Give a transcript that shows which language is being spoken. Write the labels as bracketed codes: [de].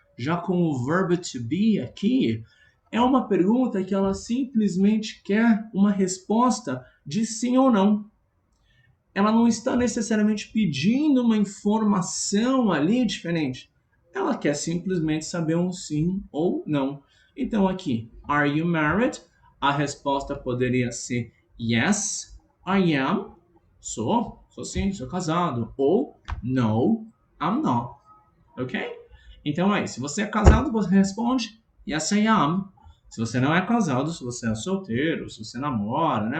[pt] Já com o verbo to be aqui, é uma pergunta que ela simplesmente quer uma resposta de sim ou não. Ela não está necessariamente pedindo uma informação ali diferente. Ela quer simplesmente saber um sim ou não. Então aqui, [en] are you married? [pt] A resposta poderia ser [en] yes, I am. [pt] Sou sim, sou casado. Ou [en] no, I'm not. [pt] Ok? Então é isso. Se você é casado, você responde [en] yes, I am. [pt] Se você não é casado, se você é solteiro, se você namora, né?